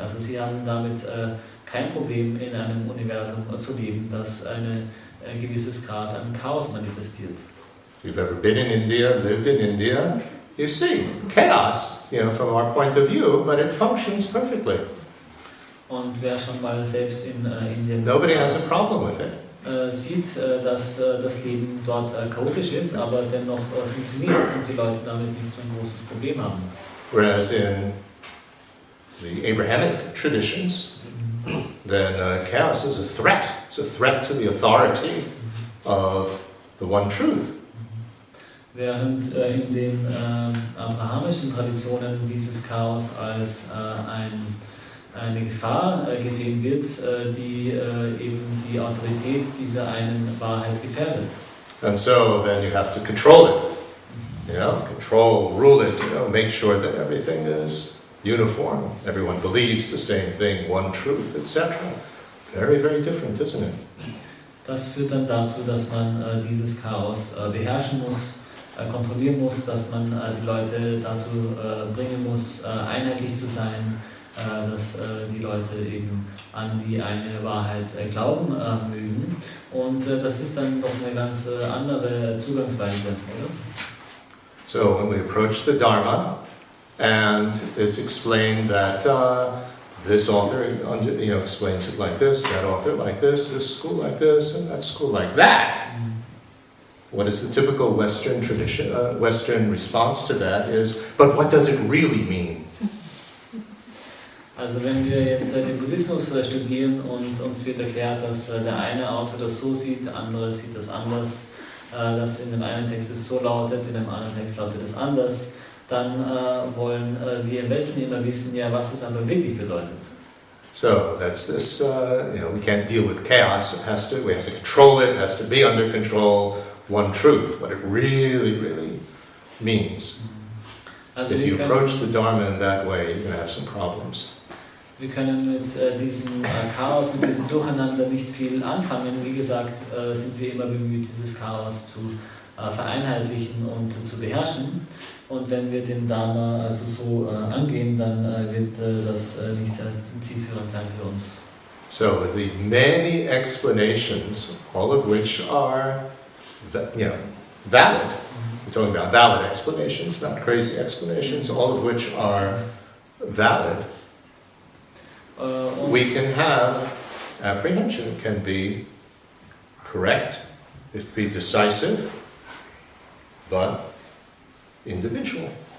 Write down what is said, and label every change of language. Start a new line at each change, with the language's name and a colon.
German: Also sie haben damit kein Problem, in einem Universum zu leben, das ein gewisses Grad an Chaos manifestiert.
English: If you've ever been in India, lived in India, you see chaos, from our point of view, but it functions perfectly.
German: Und wer schon mal selbst in Indien
English: Nobody has a problem with it.
German: Sieht, dass das Leben dort chaotisch ist, aber dennoch funktioniert und die Leute damit nicht so ein großes Problem haben.
English: Whereas in the Abrahamic traditions, then chaos is a threat. It's a threat to the authority of the one truth.
German: Während in den abrahamischen Traditionen dieses Chaos als eine Gefahr gesehen wird, die eben die Autorität dieser einen Wahrheit gefährdet.
English: And so then you have to control it. Control, rule it, make sure that everything is uniform. Everyone believes the same thing, one truth, etc. Very, very different, isn't it?
German: Das führt dann dazu, dass man dieses Chaos beherrschen muss, kontrollieren muss, dass man die Leute dazu bringen muss, einheitlich zu sein, dass die Leute eben an die eine Wahrheit glauben mögen. Und das ist dann doch eine ganz andere Zugangsweise, oder?
English: So when we approach the Dharma, and it's explained that this author explains it like this, that author like this school like this, and that school like that. What is the typical Western tradition? Western response to that is, but what does it really mean?
German: Also wenn wir jetzt den Buddhismus studieren und uns wird erklärt, dass der eine Autor das so sieht, der andere sieht das anders, dass in dem einen Text es so lautet, in dem anderen Text lautet es anders, dann wollen wir im Westen immer wissen, ja, was es aber wirklich bedeutet.
English: So that's this, we can't deal with chaos, we have to control it, it has to be under control, one truth, what it really, really means.
German: Also
English: if you approach the Dharma in that way, you're going to have some problems.
German: Wir können mit diesem Chaos, mit diesem Durcheinander nicht viel anfangen. Wie gesagt, sind wir immer bemüht, dieses Chaos zu vereinheitlichen und zu beherrschen. Und wenn wir den Dharma also so angehen, dann wird das nicht sehr zielführend sein für uns.
English: So the many explanations, all of which are, valid. We're talking about valid explanations, not crazy explanations, all of which are valid. We can have apprehension. It can be correct, it can be decisive, but individual.